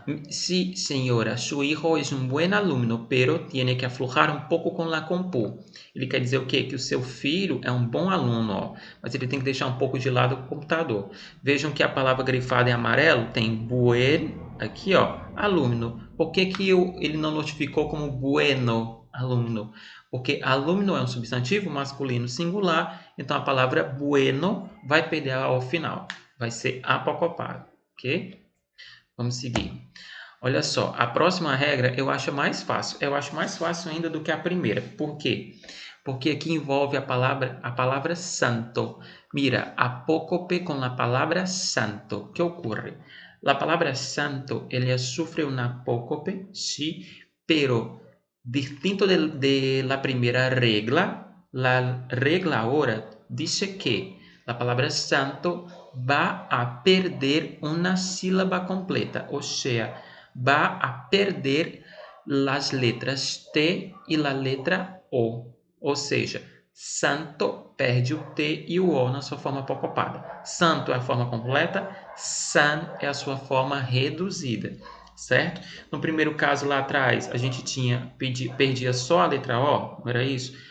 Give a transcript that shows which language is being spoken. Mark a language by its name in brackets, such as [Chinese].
[Spanish] Sí, señora, su hijo es un buen alumno, pero tiene que aflojar un poco con la compu. [Portuguese] Ele quer dizer o quê? Que o seu filho é um bom aluno, ó, mas ele tem que deixar um pouco de lado o computador. Vejam que a palavra grifada em amarelo tem buen, aqui ó, alumno. Por que ele não notificou como bueno alumno? Porque alumno é um substantivo masculino singular, então a palavra bueno vai perder ao final, vai ser apocopado, ok? Vamos seguir. Olha só, a próxima regra eu acho mais fácil. Eu acho mais fácil ainda do que a primeira. Por quê? Porque aqui envolve a palavra santo. Mira, apócope com a palavra santo. O que ocorre? [Spanish] La palabra santo, ella sufre una apócope, sí, pero distinto de la primera regla, la regla ahora dice que la palabra santo va a perder una sílaba completa, o sea, va a perder las letras T e la letra O. [Portuguese] Ou seja, santo perde o T e o O na sua forma apocopada. Santo é a forma completa, san é a sua forma reduzida, certo? No primeiro caso lá atrás, a gente perdia só a letra O, não era isso?